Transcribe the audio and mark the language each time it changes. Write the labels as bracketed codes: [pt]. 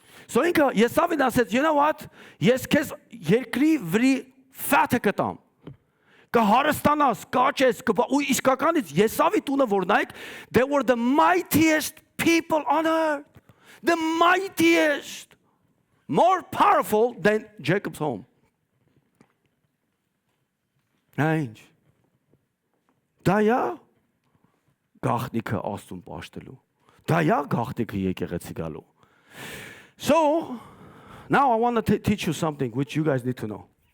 [en] So [hy] ինքը Եսավին ասեց, [en] you know what? [hy] Ես քեզ երկրի վրի fat կտամ։ Կհարստանաս, կաճես, ու իսկականից Եսավի տունը որ նայեք, [en] they were the mightiest people on earth. The mightiest. More powerful than Jacob's home. [hy] Ինչ։ Դա է գաղտնիքը Աստծուն պաշտելու։ Դա է գաղտնիքը եկեղեցի գալու։ [en] So, now I want to teach you something which you guys need to know.